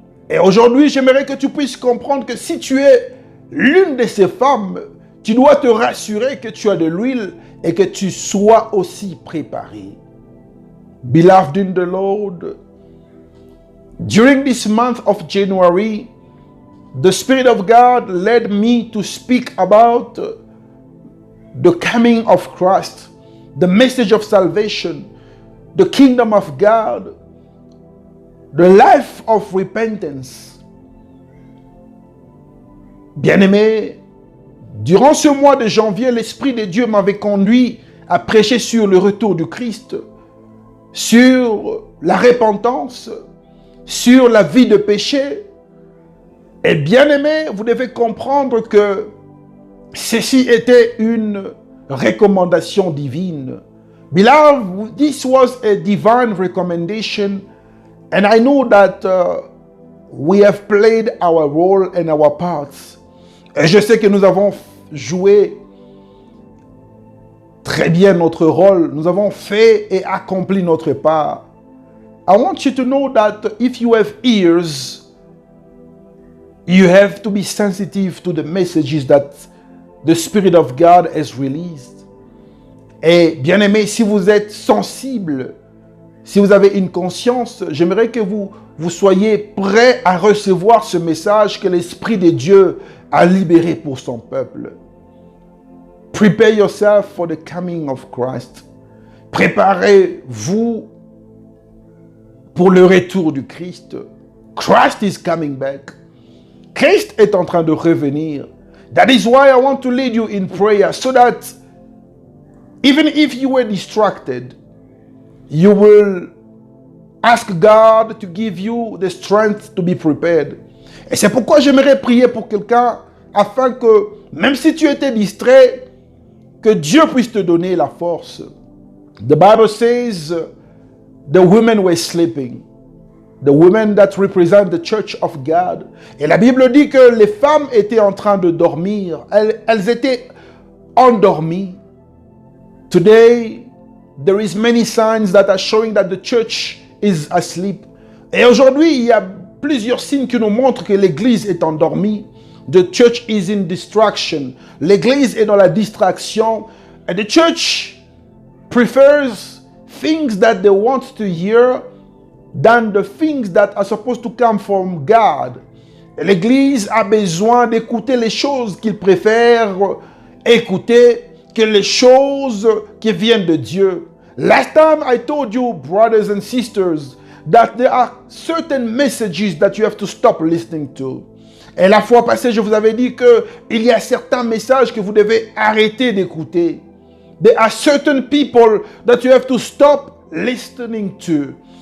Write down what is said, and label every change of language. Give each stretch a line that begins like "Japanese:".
French: Et aujourd'hui, j'aimerais que tu puisses comprendre que si tu es l'une de ces femmes, tu dois te rassurer que tu as de l'huile et que tu sois aussi préparé.
English: Beloved in the Lord, during this month of January, the Spirit of God led me to speak about the coming of Christ, the message of salvation, the kingdom of God, the life of repentance.
French: Bien-aimés, durant ce mois de janvier, l'Esprit de Dieu m'avait conduit à prêcher sur le retour du Christ, sur la repentance, sur la vie de péché. Et bien-aimés, vous devez comprendre que ceci était une recommandation divine.
English: Beloved, this was a divine recommendation, and I know that we have played our role and our parts.
French: Et je sais que nous avons joué très bien notre rôle. Nous avons fait et accompli notre part.
English: I want you to know that if you have ears, you have to be sensitive to the messages that the Spirit of God has released.
French: Et bien aimé, si vous êtes sensible, si vous avez une conscience, j'aimerais que vous soyez prêts à recevoir ce message que l'Esprit de Dieu a libéré pour son peuple.
English: Prepare yourself for the coming of Christ.
French: Préparez-vous pour le retour du Christ.
English: Christ is coming back.
French: Christ est en train de revenir.
English: That is why I want to lead you in prayer so that even if you were distracted, you will ask God to give you the strength to be prepared.
French: Et c'est pourquoi j'aimerais prier pour quelqu'un afin que, même si tu étais distrait, que Dieu puisse te donner la force.
English: The Bible says the women were sleeping. The women that represent the church of God.
French: Et la Bible dit que les femmes étaient en train de dormir. Elles étaient endormies.
English: Today, there is many signs that are showing that the church is asleep.
French: Et aujourd'hui, il y a plusieurs signes qui nous montrent que l'Église est endormie.
English: The church is in distraction.
French: L'église est dans la distraction.
English: And the church prefers things that they want to hear than the things that are supposed to come from God.
French: L'église a besoin d'écouter les choses qu'ils préfèrent écouter que les choses qui viennent de Dieu.
English: Last time I told you, brothers and sisters, that there are certain messages that you have to stop listening to.
French: Et la fois passée, je vous avais dit qu'il y a certains messages que vous devez arrêter d'écouter.
English: There are certain people that you have to stop listening to.